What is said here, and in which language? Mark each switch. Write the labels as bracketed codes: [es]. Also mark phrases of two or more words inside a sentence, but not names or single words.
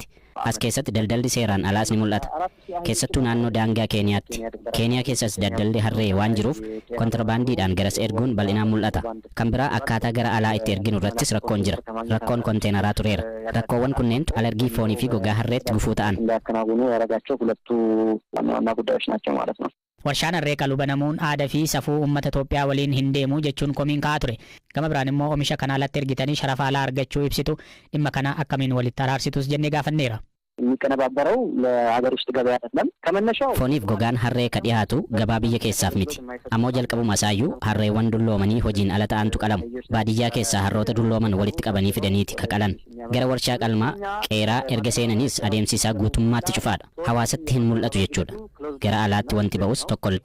[om] As keessatti daldalli seeraan alaas ni mul'ata. Keessattuu naannoo daangaa Keeniyaatti. Keeniyaa keessas daldalli harree waan jiruuf kontrabaandiidhaan garas erguun bal'inaan mul'ata. Kan biraa akkaataa gara alaa itti erginu irrattis rakkoon jira. Rakkoon konteenaraa tureera. Rakkoowwan kunneentu alergii foonii fi gogaa harreetti gufuu ta'an. [am] እንዳያከናውኑ ያደረጋቸው ሁለቱ ዋና ዋና ጉዳዮች ናቸው ማለት ነው። [om] Warshaan harree qalu banamuun aadaa fi safuu uummata Itoophiyaa waliin hin deemu jechuun komiin ka'aa ture. Gama biraan immoo oomisha kana alatti ergitanii sharafa alaa argachuu ibsitu dhimma kana akkamiin walitti araarsitus jennee gaafanneera. [am] የሚቀነባበረው ለሀገር ውስጥ ገበያ አይደለም ከመነሻው [om] Fooniif gogaan harree ka dhiyaatu gabaa biyya keessaaf miti. Ammoo jalqabuma isaayyuu harreewwan dulloomanii hojiin ala ta'antu qalamu. Baadiyyaa keessaa harroota dullooman walitti qabanii fidaniiti ka qalan. Gara warshaa qalmaa qeeraa erga seenanis adeemsi isaa guutummaatti cufaadha. Hawaasatti hin mul'atu jechuudha. Gara alaatti wanti ba'us tokkolku.